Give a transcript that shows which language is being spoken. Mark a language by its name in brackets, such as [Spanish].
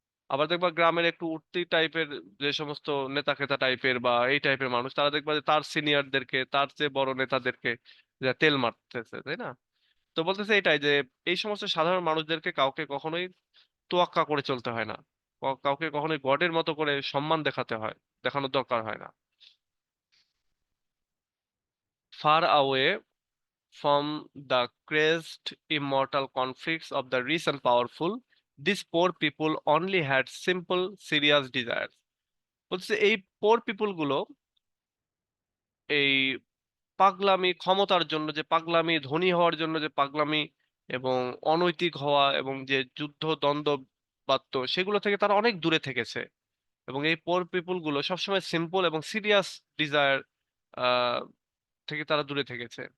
[Bangla] আবার দেখবা গ্রামের একটু উঠতি টাইপের যে সমস্ত নেতা খেতা টাইপের বা এই টাইপের মানুষ, তারা দেখবা যে তার সিনিয়রদেরকে, তার চেয়ে বড় নেতাদেরকে যে তেল মারতেছে, তাই না? তো বলতেছে এটাই যে এই সমস্ত সাধারণ মানুষদেরকে কাউকে কখনোই তোয়াক্কা করে চলতে হয় না, কাউকে কখনোই গডের মতো করে সম্মান দেখানোর দরকার হয় না। [English] Far away from the crazed immortal conflicts of the rich and powerful, these poor people only had simple serious desires. [Bangla] বলছে এই পোর পিপুল গুলো এই পাগলামি, ক্ষমতার জন্য যে পাগলামি, ধনী হওয়ার জন্য যে পাগলামি, এবং অনৈতিক হওয়া এবং যে যুদ্ধ দ্বন্দ্ব বাত্য, সেগুলো থেকে তারা অনেক দূরে থেকেছে। এবং এই পোর পিপুল গুলো সবসময় সিম্পল এবং সিরিয়াস ডিজায়ার থেকে তারা দূরে থেকেছে।